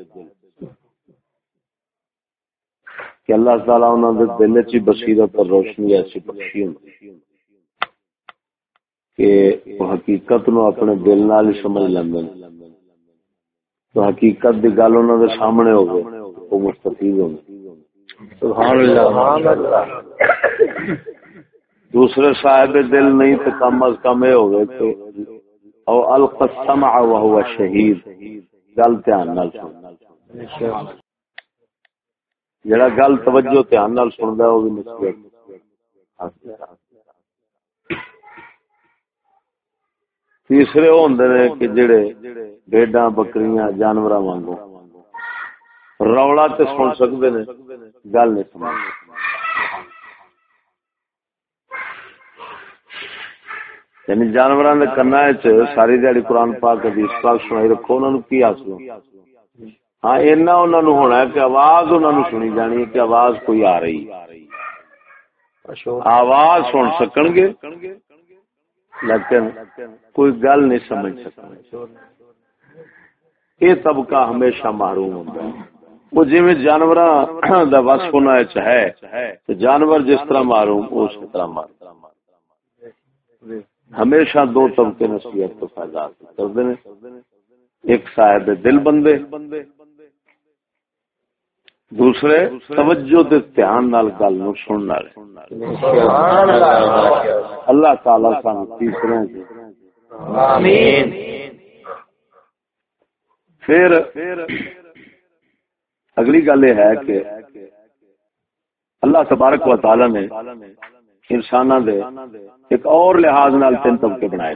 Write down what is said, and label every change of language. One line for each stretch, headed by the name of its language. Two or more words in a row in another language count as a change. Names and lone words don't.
Punjabi: کہ اللہ تعالیٰ انہوں نے دل چ بصیرت اور روشنی ایسی بخشی ہوندی کہ وہ حقیقت نو اپنے دل نال ہی سمجھ لیندے، تو حقیقت دی گل انہوں نے سامنے ہوگی وہ مستفید ہوندی۔
Arabic: سبحان اللہ۔
Punjabi: دوسرے صاحب دل نہیں تو کم از کم یہ ہو گئے تو
Arabic: او القى السمع وهو شہید،
Punjabi: گل دھیان نال سن، جڑا گل توجہ دھیان نال سندا ہے وہ بھی نصیحت۔ تیسرے وہ ہوندے نے کہ جڑے بھیڈاں بکریاں جانوراں وانگوں رولا تے سن سکدے نے، گل نہیں سمجھ۔ یعنی جانوراں دے کنا وچ ساری دیہڑی قرآن پاک حدیث پاک سنائی رکھو، انہاں نوں کی حاصل؟ ہاں اینا انہاں نوں ہونا ہے کہ آواز انہاں نوں سنی جانی ہے کہ آواز کوئی آ رہی، آواز سن سکن گے لیکن کوئی گل نہیں سمجھ سکتے۔
Urdu: یہ طبقہ ہمیشہ محروم ہوتا ہے۔
Punjabi: وہ جی جانوراں دا وصف انہاں وچ ہے تو جانور جس طرح معروم اس طرح معروم۔ ہمیشہ دو طبقے نصیحت تو فائدہ حاصل کرتے ہیں، ایک صاحب دل بندے، دوسرے توجہ تے دھیان نال گل نو سنن والے۔ اللہ تعالی سانو تیسرے آمین۔ پھر اگلی گل یہ ہے کہ اللہ تبارک و تعالی نے انساناں دے ایک اور لحاظ نال تین طبقے بنائے۔